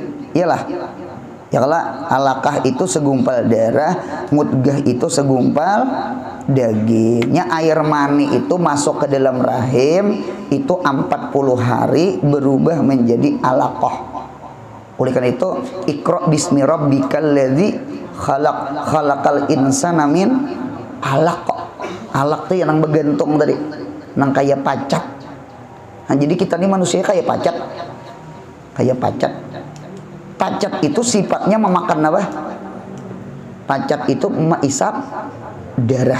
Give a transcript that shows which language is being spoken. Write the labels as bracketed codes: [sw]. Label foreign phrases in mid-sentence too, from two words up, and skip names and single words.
[bjn] Iyalah, ya kalau alaqah itu segumpal darah, mudgah itu segumpal dagingnya. Air mani itu masuk ke dalam rahim itu 40 hari berubah menjadi alaqah. Oleh karena itu, [ar] Iqra bismi rabbikal ladzi khalaq, khalaqal insana min alaq. [bjn] Alaq tuh yang begantung tadi, nang kayak pacat. Nah, jadi kita nih manusia kayak pacat. Kayak pacat. Pacat itu sifatnya memakan apa? Pacat itu mengisap darah.